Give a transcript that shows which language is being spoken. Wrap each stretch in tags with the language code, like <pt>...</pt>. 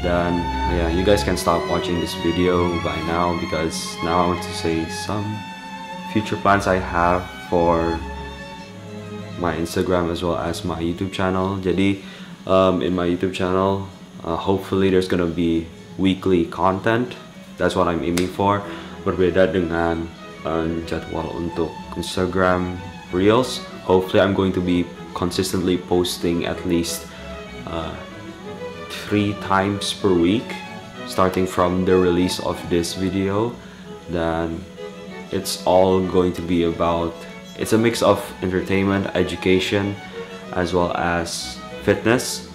<id>Dan</id> <en>yeah, you guys can stop watching this video by now, because now I want to say some future plans I have for my Instagram as well as my YouTube channel.</en> <id>Jadi</id> <en>in my YouTube channel, hopefully there's gonna be weekly content. That's what I'm aiming for.</en> <id>Berbeda dengan jadwal untuk Instagram Reels.</id> <en>Hopefully I'm going to be consistently posting at least 3 times per week, starting from the release of this video. Then it's all going to be about, it's a mix of entertainment, education, as well as fitness.</en>